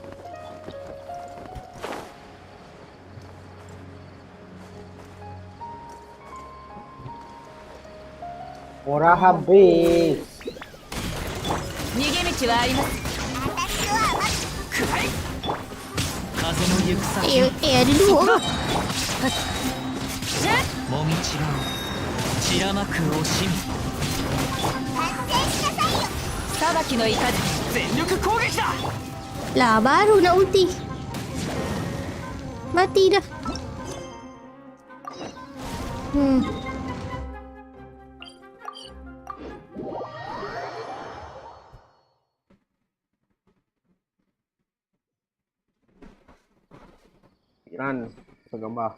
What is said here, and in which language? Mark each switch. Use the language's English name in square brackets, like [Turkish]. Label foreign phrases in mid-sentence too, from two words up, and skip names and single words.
[Malay] Orang habis. Ada dua. [Japanese] もみちらを散らまく惜しみ裁きの怒り全力攻撃だ [Malay] Lah baru nak ulti. Mati dah. Piran gambar.